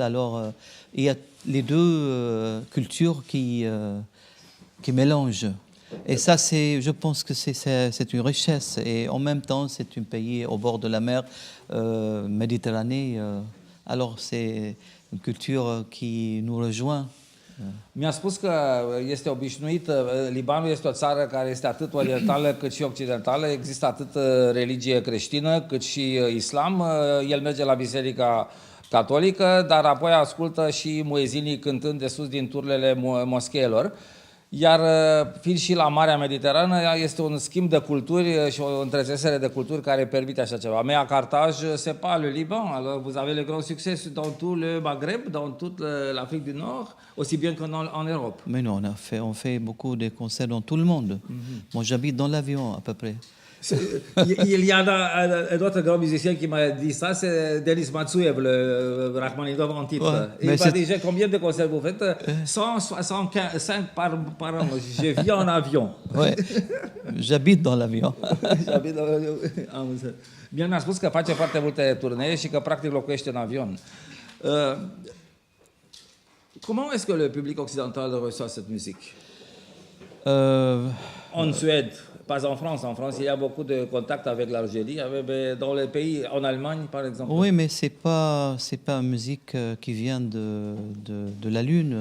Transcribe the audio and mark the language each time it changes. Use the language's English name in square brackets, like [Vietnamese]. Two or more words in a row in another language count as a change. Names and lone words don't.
[French] Alors, il y a les deux cultures qui mélangent. Et ça, je pense que c'est une richesse. Et en même temps, c'est un pays au bord de la mer Méditerranée. Alors, c'est une culture qui nous rejoint. [Romanian] Mi-a spus că este obișnuit, Libanul este o țară care este atât orientală cât și occidentală, există atât religie creștină cât și islam, el merge la biserica catolică, dar apoi ascultă și muezinii cântând de sus din turlele moscheelor. Iar fiind și la Marea Mediterană, este un schimb de culturi și o întrezesere de culturi care permite așa ceva. [French] Mais à Carthage, c'est pas le Liban. Alors vous avez le grand succès dans tout le Maghreb, dans toute l'Afrique du Nord, aussi bien qu'en Europe. Mais non, on fait beaucoup de concerts dans tout le monde. Moi, j'habite dans l'avion à peu près. Il y a un autre grand musicien qui m'a dit ça, c'est Denis Matsuev, le Rachmaninov en titre. Ouais, il m'a dit, combien de concerts vous faites? 165 par an. Je vis en avion. Oui, j'habite dans l'avion. [Romanian] Mie mi-a spus că face foarte multe turnee și că practic locuiește în avion. [French] Comment est-ce que le public occidental reçoit cette musique? En Suède, pas en France. En France, il y a beaucoup de contacts avec l'Algérie, mais dans les pays, en Allemagne, par exemple. Oui, mais c'est pas une musique qui vient de la lune.